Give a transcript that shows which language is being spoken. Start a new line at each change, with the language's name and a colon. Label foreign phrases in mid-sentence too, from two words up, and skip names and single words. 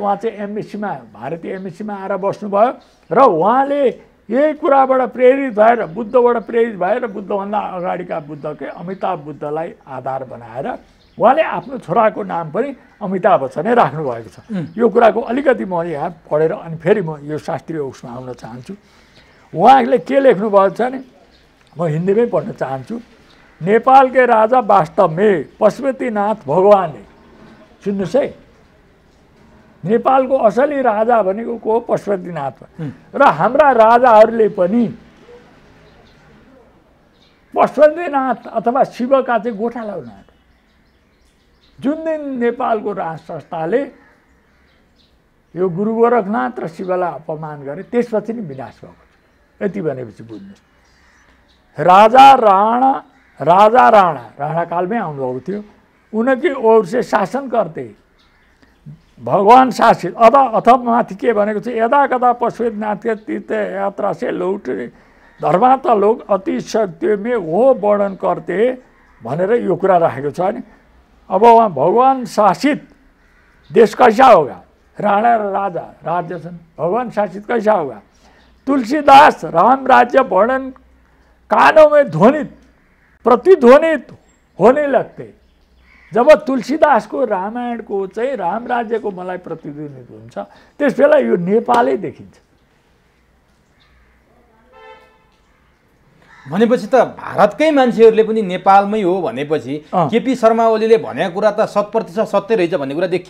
Nepali: उहाँ चाहिँ एमएससीमा, भारतीय एमएससीमा आएर बस्नुभयो र उहाँले यही कुराबाट प्रेरित भएर, बुद्धबाट प्रेरित भएर बुद्धभन्दा अगाडिका बुद्धकै अमिताभ बुद्धलाई आधार बनाएर उहाँले आफ्नो छोराको नाम पनि अमिताभ बच्चनै राख्नुभएको छ। यो कुराको अलिकति म यहाँ पढेर अनि फेरि म यो शास्त्रीय उसमा आउन चाहन्छु। उहाँले के लेख्नुभएको छ भने म हिन्दीमै पढ्न चाहन्छु।
Hindi: नेपाल के राजा वास्तव में पशुपतिनाथ भगवान है।
Nepali: सुन्नुहोस् है, नेपालको असली राजा भनेको को हो? पशुपतिनाथ। र हाम्रा राजाहरूले पनि पशुपतिनाथ अथवा शिवका चाहिँ गोठा लगाउनु। जुन दिन नेपालको राज संस्थाले यो गुरु गोरखनाथ र शिवलाई अपमान गरे त्यसपछि नै विनाश भएको छ। यति भनेपछि बुझ्नुहोस्, राजा राणा कालमै आउनुभएको थियो।
Hindi: उनकी ओर से शासन करते भगवान शासित अथवा
Nepali: माथि के भनेको छ,
Hindi: यदा कदा पशुपतिनाथ के तीर्थ यात्रा से लौटे धर्मात्मा लोग अति शक्ति में वो वर्णन करते
Nepali: भनेर यो कुरा राखेको छ नि।
Hindi: अब वहाँ भगवान शासित देश कैसा होगा?
Nepali: राणा र राजा राज्य छन्,
Hindi: भगवान शासित कैसा होगा? तुलसीदास राम राज्य वर्णन कानों में ध्वनित प्रतिध्वनित होने लगते।
Nepali: जब तुलसीदासको रामायणको चाहिँ राम राज्यको मलाई प्रतिध्वनित हुन्छ त्यस बेला यो नेपालै देखिन्छ। भनेपछि त भारतकै मान्छेहरूले पनि नेपालमै हो भनेपछि केपी शर्मा ओलीले भनेको कुरा त 100% सत्य रहेछ भन्ने कुरा देखियो।